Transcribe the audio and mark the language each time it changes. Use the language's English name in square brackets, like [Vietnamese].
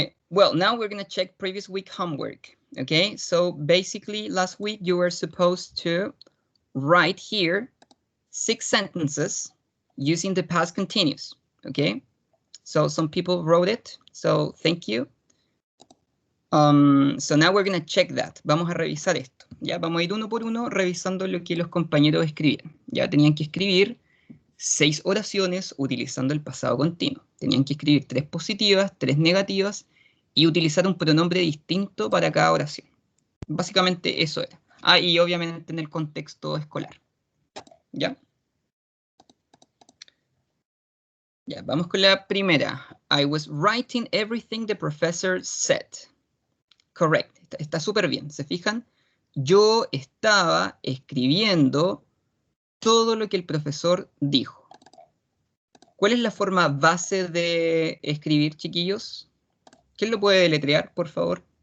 [English] Well, now we're going to check previous week homework. Okay, so basically last week you were supposed to write here 6 sentences using the past continuous. Okay, so some people wrote it, so thank you. So now we're going to check that. [Spanish] Vamos a revisar esto. Ya vamos a ir uno por uno revisando lo que los compañeros escribieron. Ya tenían que escribir 6 oraciones utilizando el pasado continuo. Tenían que escribir 3 positivas, 3 negativas y utilizar un pronombre distinto para cada oración. Básicamente eso era. Ah, y obviamente en el contexto escolar. ¿Ya? Ya, vamos con la primera. [English] I was writing everything the professor said. [Spanish] Correct. Está súper bien. ¿Se fijan? Yo estaba escribiendo todo lo que el profesor dijo. ¿Cuál es la forma base de escribir, chiquillos? ¿Quién lo puede deletrear, por favor?